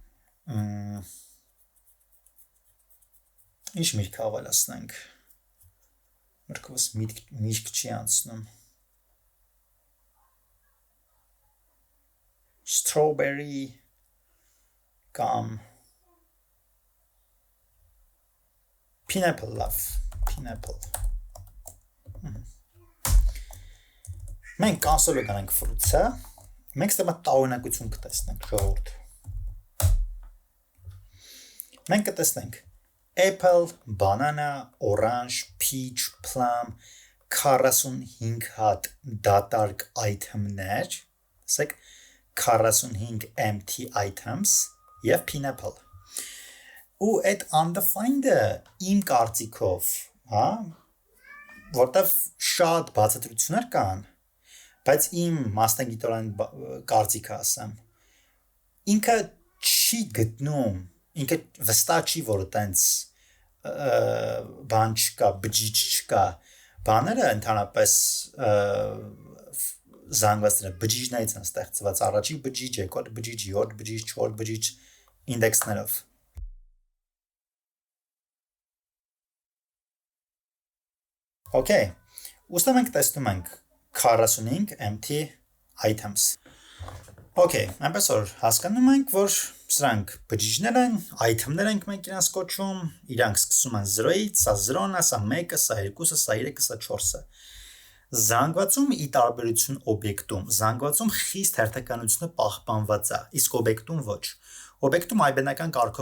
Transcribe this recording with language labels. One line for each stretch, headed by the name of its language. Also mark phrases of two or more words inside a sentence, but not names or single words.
Armenian: ինչ միտք ավելացնենք, մրկովս միտք չի անցնում, strawberry կամ
English: pineapple love,
Armenian: pineapple։ Մենք կոնսոլը գանանք fruits-ը, մենք ստեմա տարօրինակություն կտեսնենք, ժողովուրդ։ Մենք կտեսնենք apple,
English: banana, orange, peach, plum,
Armenian: 45 հատ դատարկ item-ներ, տեսեք 45
English: empty items
Armenian: եւ pineapple։ Ու այդ undefined-ը իմ կարծիքով, հա, որտեվ շատ բացատրություններ կան, բայց իմ մասնագիտորեն կարծիքը ասեմ, ինքը չի գտնում, ինքը վստահ չի, որ տենց բան չկա, բջիջ չկա, բաները ընդհանրապես զանգվածները բջիջներից են ստեղծված, առաջի բջիջ, երկրորդ բջիջ, երրորդ բջիջ, չորրորդ բջիջ ինդեքսներով։ Okay, ուստի մենք տեսնում ենք 45
English: empty items։
Armenian: Okay, այնպես որ հասկանում ենք, որ սրանք բջիջներ են, item-ներ ենք մենք իրանց կոչում, իրանք սկսում են 0-ից, սա 0-ն է, սա 1-ը, սա 2-ը, սա 3-ը, սա 4-ը։ Զանգվածում ի տարբերություն օբյեկտում, զանգվածում խիստ հերթականությունը պահպանված է, իսկ օբյեկտում ոչ։ Օբյեկտում այբենական կարգով